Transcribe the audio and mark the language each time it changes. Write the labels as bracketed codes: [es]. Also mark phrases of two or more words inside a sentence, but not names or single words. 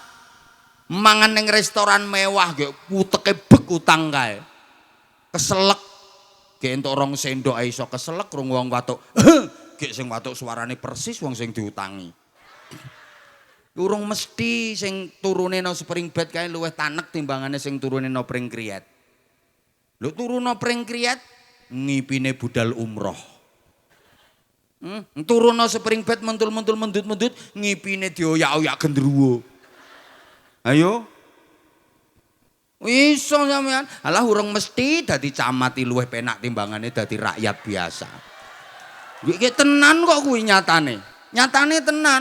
[jv] Mangan ning restoran mewah ge uteke bek utang kae. Keselek. Ge entuk 2 sendok ae iso keselek rung wong watuk. Ge sing watuk suarane persis wong sing diutangi. Urung mesti sing turune no [en] spring bed [jv] kae luwih tanek timbangane sing turune no pring kriyet. Lho turu no pring kriyet ngipine budal umroh. Turu no [en] spring bed [jv] mentul-mentul mendut-mendut ngipine dioyak-oyak gendruwo. Ayo. Iso sampean. Alah urung mesti dadi camat luwih penak timbangane dadi rakyat biasa. Iki tenan kok kuwi nyatane. Nyatane tenan.